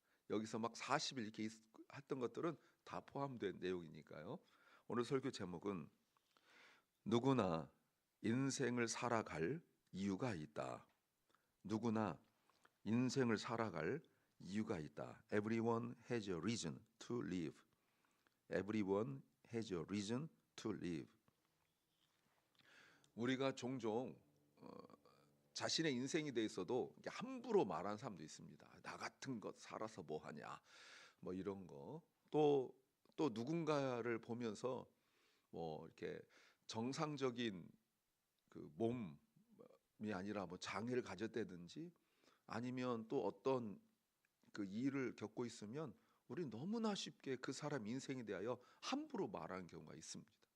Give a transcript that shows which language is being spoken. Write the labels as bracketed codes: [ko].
[ko] 여기서 막 40일 이렇게 했던 것들은 다 포함된 내용이니까요. 오늘 설교 제목은 누구나 인생을 살아갈 이유가 있다. 누구나 인생을 살아갈 이유가 있다. [en] Everyone has a reason to live. Everyone has a reason to live. [ko] 우리가 종종 자신의 인생에 대해서도 함부로 말하는 사람도 있습니다. 나 같은 것 살아서 뭐 하냐, 뭐 이런 거. 또 누군가를 보면서 뭐 이렇게 정상적인 그 몸이 아니라 뭐 장애를 가졌다든지 아니면 또 어떤 그 일을 겪고 있으면 우리 너무나 쉽게 그 사람 인생에 대하여 함부로 말하는 경우가 있습니다.